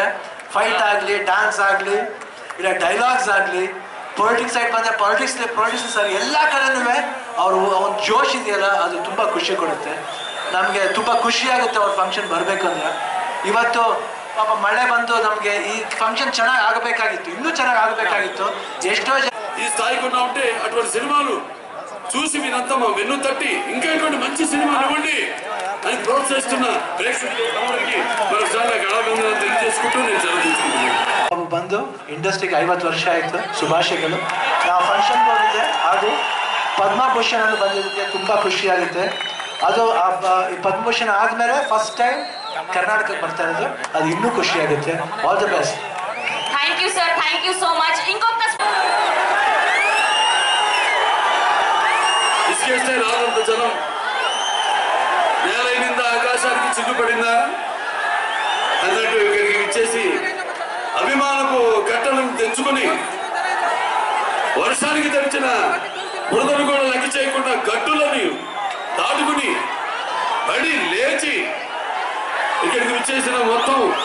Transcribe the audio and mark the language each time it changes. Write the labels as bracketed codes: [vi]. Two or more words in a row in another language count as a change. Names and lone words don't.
[kn] ಫೈಟ್ ಆಗಲಿ, ಡ್ಯಾನ್ಸ್ ಆಗಲಿ, ಇಲ್ಲ ಡೈಲಾಗ್ಸ್ ಆಗಲಿ, [en] politics side [kn] ಬಂದರೆ ಪೊಲಿಟಿಕ್ಸ್ ಸರ್ ಎಲ್ಲ ಕಡೆನೂ ಅವರು ಒಂದು ಜೋಶ್ ಇದೆಯಲ್ಲ, ಅದು ತುಂಬ ಖುಷಿ ಕೊಡುತ್ತೆ. ನಮಗೆ ತುಂಬ ಖುಷಿ ಆಗುತ್ತೆ ಅವ್ರ ಫಂಕ್ಷನ್ ಬರಬೇಕಂದ್ರೆ. ಇವತ್ತು ಪಾಪ ಮಳೆ ಬಂದು ನಮಗೆ ಈ ಫಂಕ್ಷನ್ ಚೆನ್ನಾಗಿ ಆಗಬೇಕಾಗಿತ್ತು, ಇನ್ನೂ ಚೆನ್ನಾಗಿ ಆಗಬೇಕಾಗಿತ್ತು. ಎಷ್ಟೋ ಜನ [te] ఈ స్థాయికి ఉన్నా ఉంటే అటువంటి సినిమాలు చూసి మీరంతా మా వెన్ను తట్టి ఇంకా ఇటువంటి మంచి సినిమాలు ఇవ్వండి అని ప్రోత్సహిస్తున్న ప్రేక్షకులకి మరొకసారి అభినందనలు తెలియజేసుకుంటూ నేను సెలవు తీసుకుంటున్నాను. [kn] ಬಂದು ಇಂಡಸ್ಟ್ರಿಗೆ 50 ವರ್ಷ ಆಯಿತು. ಶುಭಾಶಯಗಳು. ನಾವು ಫಂಕ್ಷನ್ ಹೋಗಿದ್ದೆ, ಅದು ಪದ್ಮಭೂಷಣ ಅಂತ ಬಂದಿದ್ದಕ್ಕೆ ತುಂಬ ಖುಷಿಯಾಗುತ್ತೆ. ಅದು ಈ ಪದ್ಮಭೂಷಣ ಆದಮೇಲೆ [en] first time [kn] ಕರ್ನಾಟಕಕ್ಕೆ ಬರ್ತಾ ಇರೋದು, ಅದು ಇನ್ನೂ ಖುಷಿಯಾಗುತ್ತೆ. [en] all the best. thank you sir, thank you so much. [te] ఇంకొక ఇసుకేస్తే రానంత జనం నేలైనిందా ఆకాశానికి చిల్లుపడిందా అన్నట్టు ఇక్కడికి ఇచ్చేసి అభిమానపు కట్టలను తెంచుకొని వర్షానికి తెచ్చిన బురదను కూడా లెక్క చేయకుండా గట్టులని దాటుకుని పడి లేచి ఇక్కడికి విచ్చేసిన మొత్తం